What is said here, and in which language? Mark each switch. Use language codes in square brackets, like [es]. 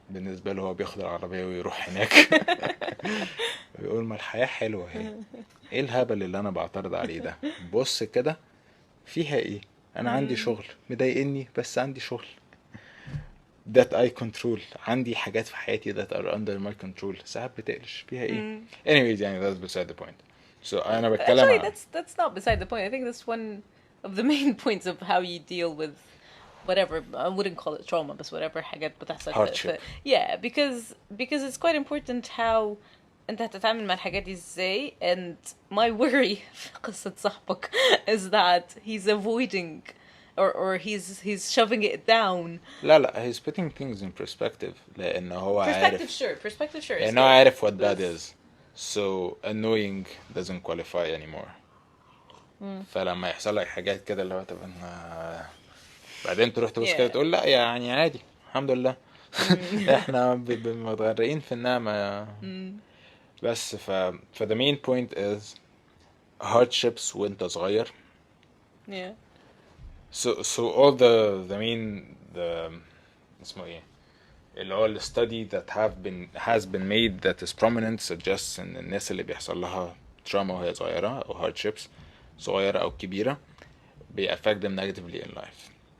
[ar] بالنسبة له هو بياخد العربية ويروح هناك ويقول ما الحياة حلوة هي ايه الهبل اللي انا بعترض عليه ده بص كده فيها ايه انا عندي شغل مضايقني بس عندي شغل [en] that I control [ar] عندي حاجات في حياتي [en] that are under my control [ar] ساعات بتقلش فيها ايه [en] anyways [ar] يعني [en] that's beside the point so [ar] انا بتكلم [en] Actually, that's not beside the point. I think that's one of the main points of how you deal with whatever. I wouldn't call it trauma, but whatever [ar] حاجات بتحصل. [en] hardship. Yeah, because it's quite important how [ar] انت هتتعامل مع الحاجات دي ازاي. [en] And my worry [ar] في قصة صاحبك [en] is that he's avoiding or he's shoving it down. [ar] لا [en] he's putting things in perspective [ar] لأنه هو [en] Perspective sure. [ar] لأنه عارف [en] what bad is so annoying doesn't qualify anymore. [ar] فلما يحصل لك حاجات كده اللي هو طب بعدين تروح تبص كده تقول لا يعني عادي الحمد لله احنا متغرقين في النعمة بس [en] the main point is hardships [ar] وانت صغير. [en] Yeah. So all the main [ar] اسمه ايه اللي هو [en] the study that has been made that is prominent suggests [ar] ان الناس اللي بيحصل لها trauma وهي صغيرة او hardships صغيرة او كبيرة [en] they affect them negatively in life.